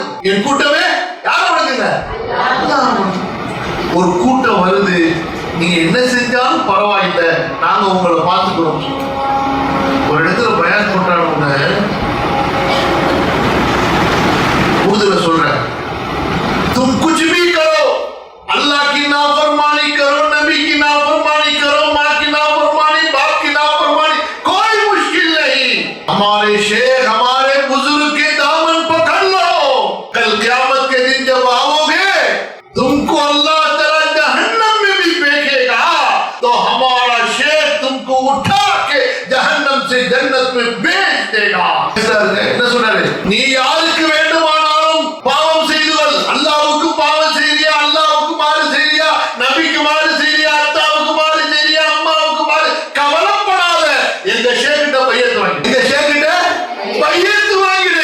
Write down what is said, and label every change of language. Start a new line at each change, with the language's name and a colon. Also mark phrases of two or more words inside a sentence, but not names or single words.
Tamil: என் கூட்டமே யாரை வணங்குங்க? அல்லாஹ்வை வணங்கு. ஒரு கூட்டம் வருது, நீங்க என்ன செஞ்சாலும் பரவாயில்லை, நாங்க உங்களை பார்த்துக்கிறோம். ஒரு இடத்துல பயான் பண்றாங்க, உருதுல சொல்றேன்,
Urdu: تم کچھ بھی کرو، اللہ کی نافرمانی کرو، نبی کی نافرمانی کرو، ماں کی نافرمانی، باپ کی نافرمانی، کوئی مشکل نہیں. ہمارے شیخ، ہمارے بزرگ کے دامن پکڑ لو. کل قیامت کے دن جب آؤگے، تمکو اللہ تعالیٰ جہنم میں بھی پھینکے گا، تو ہمارا شیخ تمکو اٹھا کے جہنم سے جنت میں بھیج دے گا.
Tamil: என்ன சொன்னாரு? நீ யாருக்கு வேண்டுமானாலும் பாவம் செய்துகள். அல்லாஹ்வுக்கு பாவம் செய்றியா, அல்லாஹ்வுக்கு மாறு செய்றியா, நபிக்கு மாறு செய்றியா, அத்தாவுக்கு மாறு செய்றியா, அம்மாவுக்கு மாறு, கவலைப்படாத. எங்க ஷேக்கிட்ட பையத்து வாங்கி, எங்க ஷேக்கிட்ட பையத்து வாங்கிடு.